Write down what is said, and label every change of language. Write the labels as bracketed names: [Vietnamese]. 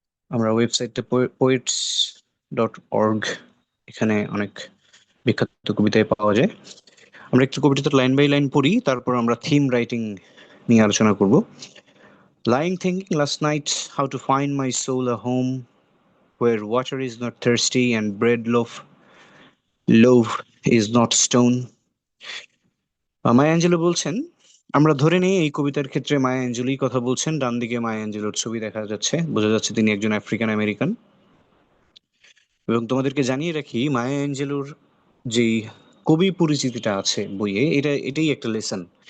[Bangla] আমরা ওয়েবসাইটে poets.org, এখানে অনেক বিখ্যাত কবিতায় পাওয়া যায়। আমরা একটু কবিতাটা লাইন বাই লাইন পড়ি, তারপর আমরা থিম রাইটিং নিয়ে আলোচনা করব। [English] Lying thinking last night how to find my soul a home where water is not thirsty and bread loaf is not stone. [Bangla] Maya Angelo বলছেন, আমরা ধরে নিই এই কবিতার ক্ষেত্রে মায়া অ্যাঞ্জেলোই কথা বলছেন। ডান দিকে মায়া অ্যাঞ্জেলোর ছবি দেখা যাচ্ছে, বোঝা যাচ্ছে তিনি একজন আফ্রিকান আমেরিকান। এবং তোমাদেরকে জানিয়ে রাখি, মায়া অ্যাঞ্জেলোর যেই কবি পরিচিতিটা আছে বইয়ে, এটাই একটা লেসন।